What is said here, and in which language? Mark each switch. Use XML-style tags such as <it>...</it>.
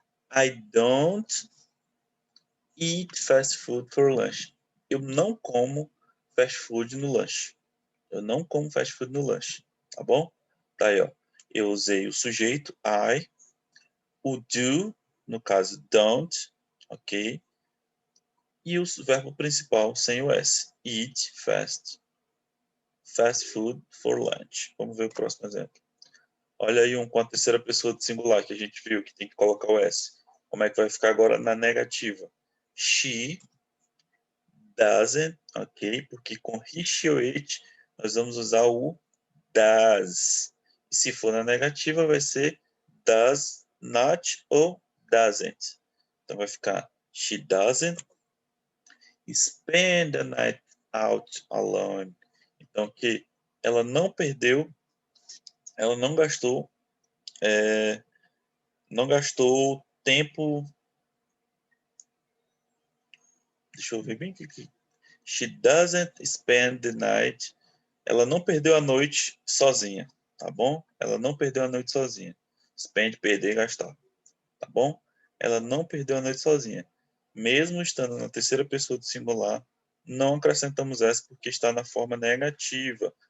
<en>I don't eat fast food for lunch.</en> <pt>Eu não como fast food no lanche. Eu não como fast food no lanche, tá bom? Tá aí, ó. Eu usei o sujeito I, o do, no caso don't, ok? E o verbo principal sem o S.</pt> <en>Eat fast food for lunch.</en> <pt>Vamos ver o próximo exemplo. Olha aí um com a terceira pessoa do singular que a gente viu que tem que colocar o S. Como é que vai ficar agora na negativa?</pt> <en>She doesn't,</en> <pt>ok? Porque com he, she ou it nós vamos usar o does. E se for na negativa vai ser does not ou doesn't. Então vai ficar</pt> <en>she doesn't spend the night out alone.</en> <pt>Então que ela não perdeu, ela não gastou tempo. Deixa eu ver bem aqui.</pt> <en>She doesn't spend the night.</en> <pt>Ela não perdeu a noite sozinha, tá bom? Ela não perdeu a noite sozinha. Spend, perder, gastar, tá bom? Ela não perdeu a noite sozinha. Mesmo estando na terceira pessoa do singular, não acrescentamos S porque está na forma negativa.</pt>